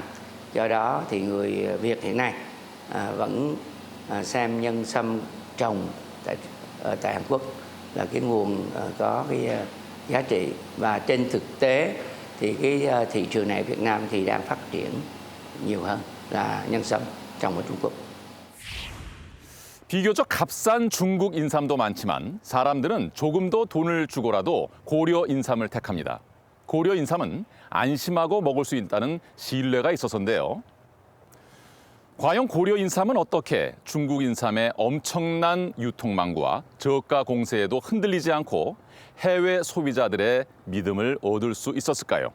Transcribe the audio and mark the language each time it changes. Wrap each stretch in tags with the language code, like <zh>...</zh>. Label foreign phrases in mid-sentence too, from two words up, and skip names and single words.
<vi>Do đó thì người Việt hiện nay vẫn xem nhân sâm trồng tại Hàn Quốc là cái nguồn có cái giá trị, và trên thực tế thì cái thị trường này Việt Nam thì đang phát triển nhiều hơn là nhân sâm trồng ở Trung Quốc.</vi> <ko>비교적 값싼 중국 인삼도 많지만 사람들은 조금 더 돈을 주고라도 고려 인삼을 택합니다. 고려 인삼은 안심하고 먹을 수 있다는 신뢰가 있어서인데요. 과연 고려 인삼은 어떻게 중국 인삼의 엄청난 유통망과 저가 공세에도 흔들리지 않고 해외 소비자들의 믿음을 얻을 수 있었을까요?</ko>